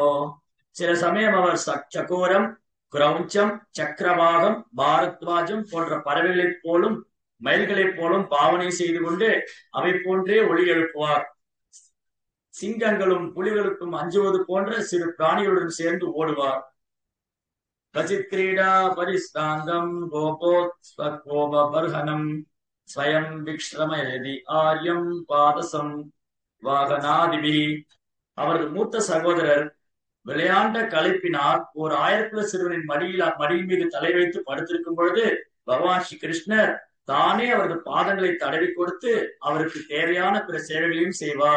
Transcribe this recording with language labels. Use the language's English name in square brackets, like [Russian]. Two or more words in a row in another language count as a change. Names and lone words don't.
[Tamil] சில சமயம் அவர் சக்கோரம், கிரௌஞ்சம், சக்கரவாகம், பாரத்வாஜம் போன்ற பறவைகளைப் போலும் மயில்களைப் போலும் பாவனை செய்து கொண்டு அவை போன்றே ஒளி எழுப்புவார். சிங்கங்களும் புலிகளுக்கும் அஞ்சுவது போன்ற சிறு பிராணிகளுடன் சேர்ந்து ஓடுவார். [Sanskrit] क्वचित् क्रीडा परिस्तान्दम् गोपोत्स्वकोपबर्हनम् स्वयं विक्ष्रमयति आर्यं पादसं वाहनादिभिः. [Tamil] அவரது மூத்த சகோதரர் விளையாண்ட களைப்பினால் ஓர் ஆயர்குல சிறுவனின் மடியின் மீது தலை வைத்து படுத்திருக்கும் பொழுது பகவான் ஸ்ரீ கிருஷ்ணர் தானே அவரது பாதங்களை தடவி கொடுத்து அவருக்கு தேவையான பிற சேவைகளையும் செய்வார்.